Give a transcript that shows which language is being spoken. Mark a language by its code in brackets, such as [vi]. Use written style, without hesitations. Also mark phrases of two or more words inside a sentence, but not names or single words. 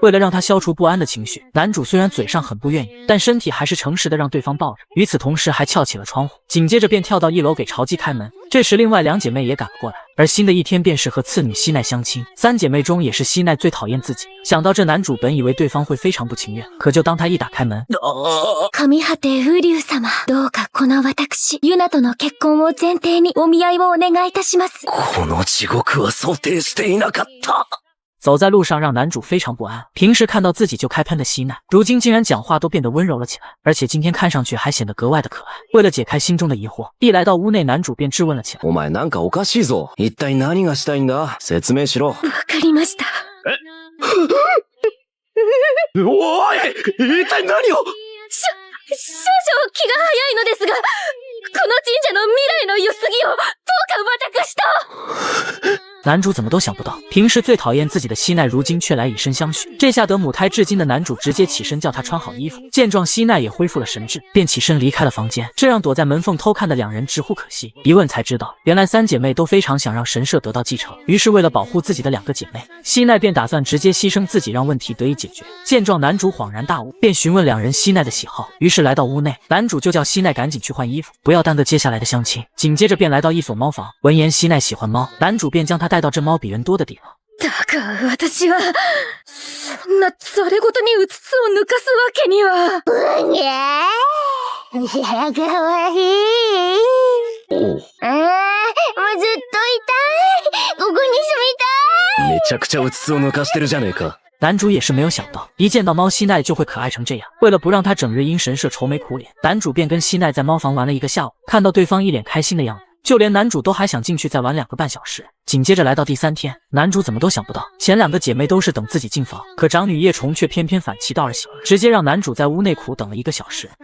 [zh] 为了让他消除不安的情绪，男主虽然嘴上很不愿意，但身体还是诚实的让对方抱着，与此同时还撬起了窗户，紧接着便跳到1楼给潮姬开门。这时另外2姐妹也赶了过来，而新的一天便是和次女希奈相亲。3姐妹中也是希奈最讨厌自己，想到这男主本以为对方会非常不情愿，可就当他一打开门， [ja] 上果てウリュウ様、どうかこの私、ユナとの結婚を前提にお見合いをお願いいたします。この地獄は想定していなかった。 [zh] 走在路上让男主非常不安，平时看到自己就开喷的希奈，如今竟然讲话都变得温柔了起来，而且今天看上去还显得格外的可爱。为了解开心中的疑惑，一来到屋内，男主便质问了起来。 [ja] お前なんかおかしいぞ。一体何がしたいんだ？説明しろ。わかりました。おい！一体何を？少々気が早いのですが、この神社の未来の世継ぎをどうか私と。 [zh] 男主怎么都想不到，平时最讨厌自己的希奈如今却来以身相许。这下得母胎至今的男主直接起身叫她穿好衣服，见状希奈也恢复了神智，便起身离开了房间，这让躲在门缝偷看的两人直呼可惜。一问才知道，原来3姐妹都非常想让神社得到继承，于是为了保护自己的2个姐妹，希奈便打算直接牺牲自己让问题得以解决。见状男主恍然大悟，便询问2人希奈的喜好，于是来到屋内，男主就叫希奈赶紧去换衣服，不要耽搁接下来的相亲。紧接着便来到一所猫房，闻言希奈喜欢猫，男主便将她带到这猫比人多的地方。 [ja] だが私はそんなそれごとにうつつを抜かすわけには。うにゃー、かわいい。もうずっといたい。ここに住みたい。めちゃくちゃうつつを抜かしてるじゃねえか。 [zh] 男主也是没有想到，一见到猫希奈就会可爱成这样。为了不让她整日因神社愁眉苦脸，男主便跟希奈在猫房玩了1个下午。看到对方一脸开心的样子，就连男主都还想进去再玩2个半小时。紧接着来到第3天，男主怎么都想不到，前2个姐妹都是等自己进房，可长女叶虫却偏偏反其道而行，直接让男主在屋内苦等了1个小时。